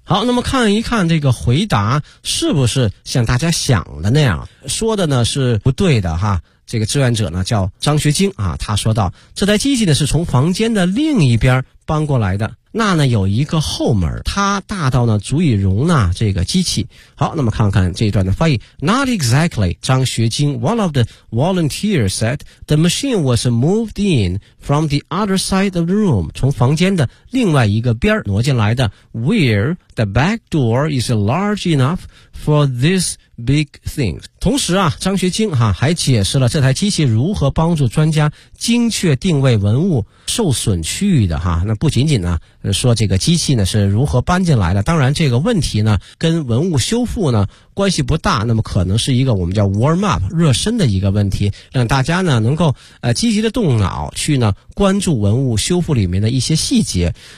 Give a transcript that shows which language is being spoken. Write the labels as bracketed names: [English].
[Chinese] 好，那么看一看这个回答是不是像大家想的那样说的呢，是不对的哈。这个志愿者呢叫张学晶啊，他说到这台机器呢是从房间的另一边搬过来的，那呢有一个后门，它大到呢足以容纳这个机器。好，那么看看这一段的翻译。 [English] Not exactly， 张学晶， One of the volunteers said the machine was moved in from the other side of the room， [Chinese] 从房间的另外一个边挪进来的， [English] Where the back door is large enough for this big thing。 [Chinese] 同时啊，张学晶哈还解释了这台机器如何帮助专家精确定位文物受损区域的哈。那不仅仅呢说这个机器呢是如何搬进来的，当然这个问题呢跟文物修复呢关系不大，那么可能是一个我们叫 warm up 热身的一个问题，让大家呢能够积极的动脑去呢关注文物修复里面的一些细节。